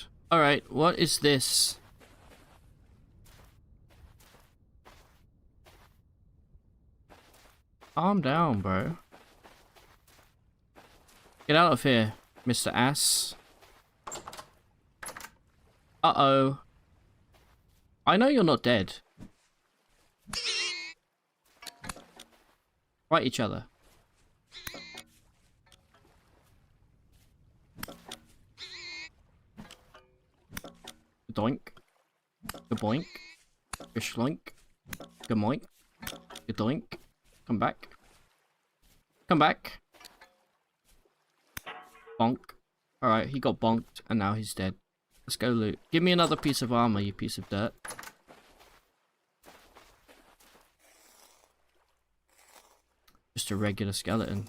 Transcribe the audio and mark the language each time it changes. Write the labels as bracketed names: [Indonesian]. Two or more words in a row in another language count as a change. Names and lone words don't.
[English] Alright, what is this? Calm down, bro. Get out of here, Mr. Ass. Uh-oh. I know you're not dead. Fight each other. Doink. Gaboink. Gashloink. Gamoink. Gadoink. Come back. Come back. Bonk. Alright, he got bonked and now he's dead. Let's go loot. Give me another piece of armor, you piece of dirt. Just a regular skeleton.